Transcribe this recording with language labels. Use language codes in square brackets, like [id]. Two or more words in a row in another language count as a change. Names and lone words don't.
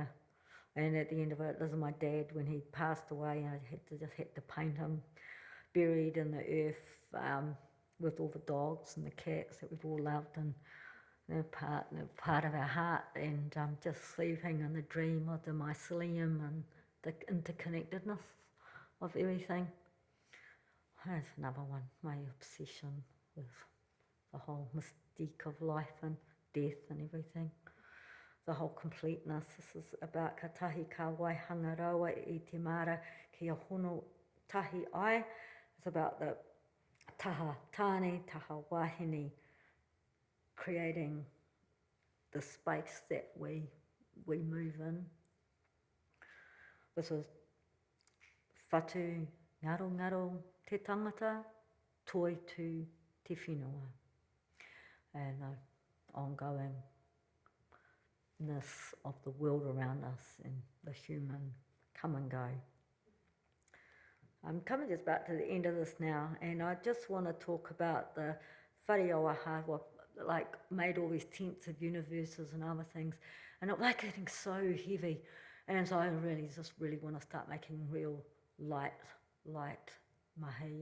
[en] And at the end of it, this is my dad when he passed away, and I just had to paint him buried in the earth with all the dogs and the cats that we've all loved, and they're part of our heart, and just sleeping in the dream of the mycelium and the interconnectedness of everything. That's another one, my obsession with the whole mystique of life and death and everything. The whole completeness. This is about [mi] ka tahi ka waihanga rawa I te mara ki a hono tahi ai. [en] It's about the [mi] taha tāne, taha wahine, [en] creating the space that we move in. This is [mi] whatu ngaro ngaro te tangata, toi tu te whenua. [en] And the ongoingness of the world around us and the human come and go. I'm coming just about to the end of this now, and I just want to talk about the [mi] whare oaha, [en] like made all these tents of universes and other things, and it was like getting so heavy, and so I really want to start making real light mahi.